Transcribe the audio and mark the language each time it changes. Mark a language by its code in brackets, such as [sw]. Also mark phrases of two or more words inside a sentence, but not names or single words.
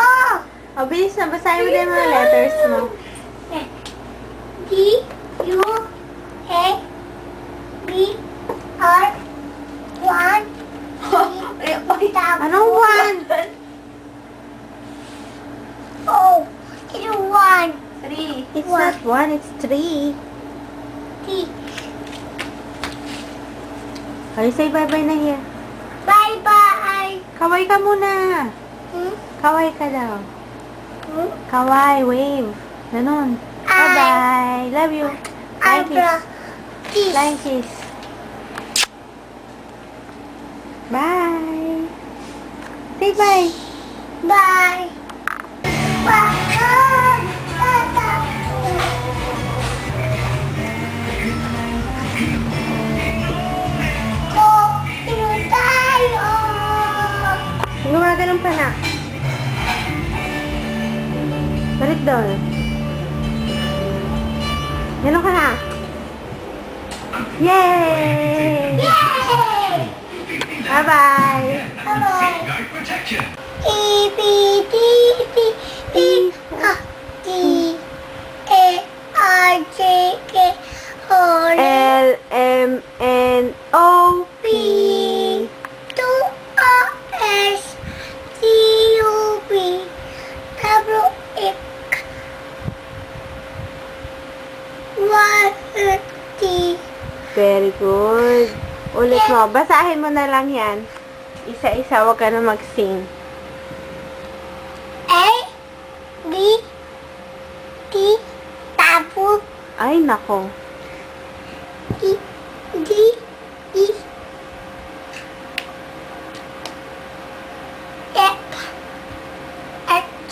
[tl] O, bilis na, basahin mo na yung mga letters mo. [en] D, U, A, B, R, 1, [tl] Anong one? O, ito 1, 3. [en] It's not one, it's three. T. Okay, say bye-bye na here. Bye-bye. [tl] Kaway ka muna. Hmm? Kaway ka daw. Hmm? Kaway, wave. Ganun. [en] Bye-bye. Love you. Flying kiss. Kiss. Flying kiss. Bye. Say bye. Bye. Bye. [tl] Ko, ino tayo. Gumaganon pa na. Balik doon. Ganon ka na. Yay! Yay! [en] Bye-bye. Bye-bye. E, B, D, C, E, F, G, A, R, J, K, L, L, M, N, O, P, P. 2, R, S, T, U, V, W, X, Y, T, Very good. [tl] Ulit mo. Basahin mo na lang yan. Isa-isa, wag ka na mag-sing. A, B, T, tapos Ay, nako. [en] E, D, E, F, H,